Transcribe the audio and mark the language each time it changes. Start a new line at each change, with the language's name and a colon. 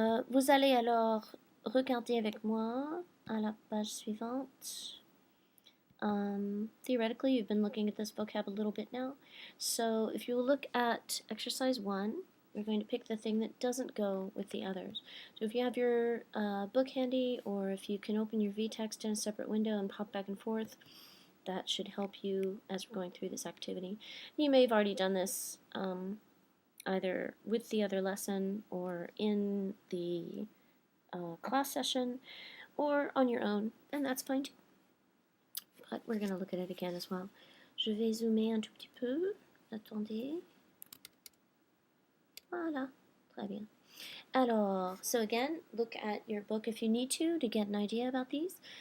French: Vous allez alors regarder avec moi à la page suivante.
English: Theoretically, you've been looking at this vocab a little bit now. So if you look at exercise 1, we're going to pick the thing that doesn't go with the others. So if you have your book handy, or if you can open your vText in a separate window and pop back and forth, that should help you as we're going through this activity. You may have already done this either with the other lesson or in the class session or on your own, and that's fine too. But we're going to look at it again as well.
French: Je vais zoomer un tout petit peu. Attendez. Voilà. Très bien.
English: Alors, so again, look at your book if you need to get an idea about these.